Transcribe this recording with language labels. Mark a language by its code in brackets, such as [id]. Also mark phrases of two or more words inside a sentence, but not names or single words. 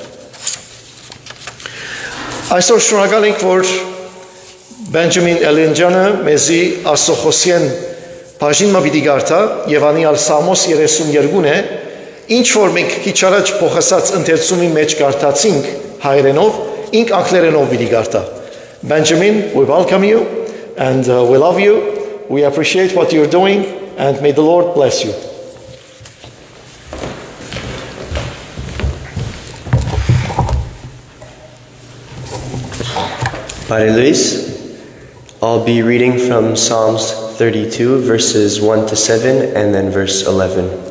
[hy] Այսօր շնորհակալ ենք, որ Բենջամին Էլենջանը մեզի Աստծո խոսքեն բաժին մտի գարտա եւ անիալ Սամոս 32-ն է, ինչ որ մենք քիչ առաջ փոխասած ընթերցումի մեջ գարտացինք հայերենով, ինք անգլերենով պիտի գարտա։ Benjamin, [en] we welcome you and we love you. We appreciate what you're doing and may the Lord bless you. Padre Luis, I'll be reading from Psalms 32, verses 1 to 7, and then verse 11.